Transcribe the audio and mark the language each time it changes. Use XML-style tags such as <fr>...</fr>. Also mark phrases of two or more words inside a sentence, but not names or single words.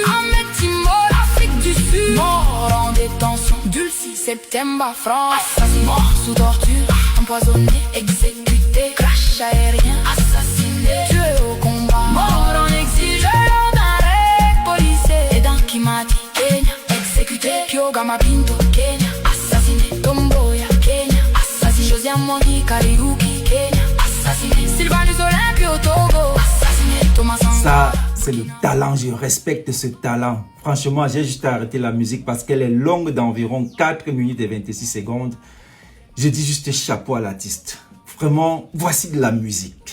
<fr>Ahmed Timbol, Afrique du Sud, mort en détention. Dulcie Septemba, France, assassiné. Mort sous torture, empoisonné, exécuté. Crash aérien, assassiné. Tué au combat, mort en exil. Lors d'un raid policier. Et dans Kimati, Kenya, exécuté. Piogama Pinto, Kenya, assassiné. Tomboya, Kenya, assassiné. Josia Mwangi, Kariuki, Kenya, assassiné. Sylvanus Olympio, Togo, assassiné. Thomas Sankara. Ça, c'est le talent, je respecte ce talent. Franchement, j'ai juste arrêté la musique parce qu'elle est longue d'environ 4 minutes et 26 secondes. Je dis juste chapeau à l'artiste. Vraiment, voici de la musique.</fr>